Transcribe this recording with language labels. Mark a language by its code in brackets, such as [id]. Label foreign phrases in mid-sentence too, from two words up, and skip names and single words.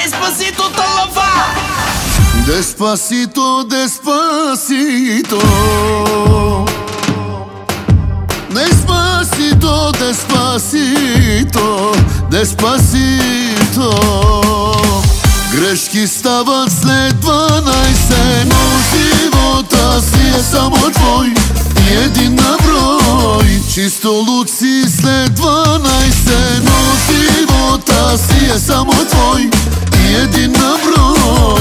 [es] Despacito te lava. Despacito, despacito. Despacito, despacito. Despacito. [bg] Грешки стават след 12, но живота си е само твой и един на брой. Чисто луд си след 12, но живота си е само твой и един на брой.